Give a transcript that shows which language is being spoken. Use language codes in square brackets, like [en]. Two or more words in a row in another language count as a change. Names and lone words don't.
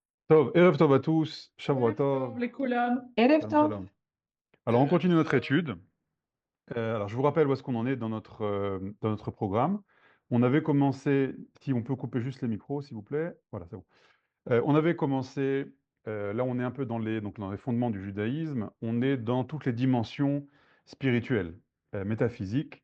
[he] טוב, ערב טוב [fr] à tous, [he] Shavua ערב Tov, טוב לכולם. ערב Shalom טוב. Shalom. [fr] Alors on continue notre étude. Alors je vous rappelle où est-ce qu'on en est dans notre programme. On avait commencé, si on peut couper juste les micros s'il vous plaît, voilà c'est bon. On avait commencé, là on est un peu donc, dans les fondements du judaïsme, on est dans toutes les dimensions spirituelles, métaphysiques.